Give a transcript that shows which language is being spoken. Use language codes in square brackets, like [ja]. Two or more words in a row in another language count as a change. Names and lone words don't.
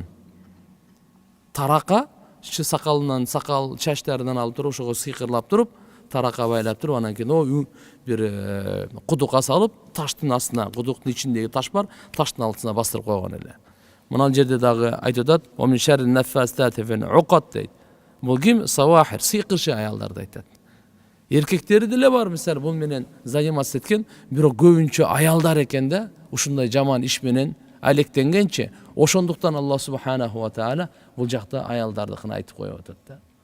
[ky] Тарака сакалынан, сакал чачтарынан алып туруп, ошого сыйкырлап туруп, тарака байлап туруп, анан кийин о бир кудукка салып, таштын астына, кудуктун ичиндеги таш бар, таштын алтына бастырып койгон эле. Мына жерде дагы айтып атат, [ar] "ومن شر النفاثات في العقد" [ky] дейт. Бул ким? Савахир, сыйкырчы аялдарды айтат. Эркектери деле бар, мисалы, бул менен заниматься эткен, бирок көбүнчө аялдар экен да, ушундай жаман иш менен алектенгенче Ошондуктан [ar] الله سبحانه وتعالى [ky] бул жакта аялдардыкын айтып коюп атат да.